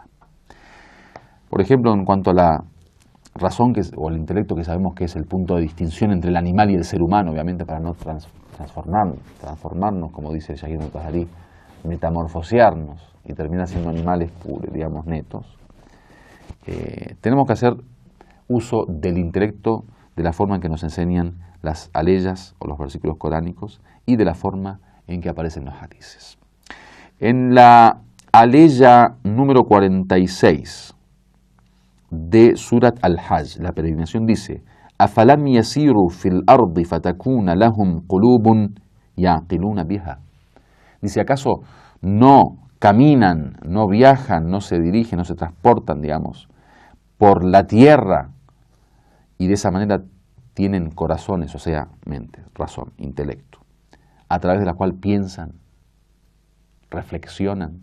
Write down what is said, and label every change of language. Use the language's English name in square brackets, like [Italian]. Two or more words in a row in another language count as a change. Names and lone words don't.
[Spanish] Por ejemplo, en cuanto a la razón o el intelecto, que sabemos que es el punto de distinción entre el animal y el ser humano, obviamente para no transformarnos, como dice Shahid Mutahari, metamorfosearnos y terminar siendo animales puros, digamos, netos, tenemos que hacer uso del intelecto de la forma en que nos enseñan las aleyas o los versículos coránicos y de la forma en que aparecen los hadices. En la aleya número 46 de Surat al-Hajj, la peregrinación dice: [Arabic] أَفَلَمْ يَسِيرُوا فِي الْأَرْضِ فَتَكُونَ لَهُمْ قُلُوبٌ يَعْقِلُونَ بِهَا. [Spanish] Dice, ¿acaso no caminan, no viajan, no se dirigen, no se transportan, digamos, por la tierra, y de esa manera tienen corazones, o sea, mente, razón, intelecto, a través de la cual piensan, reflexionan?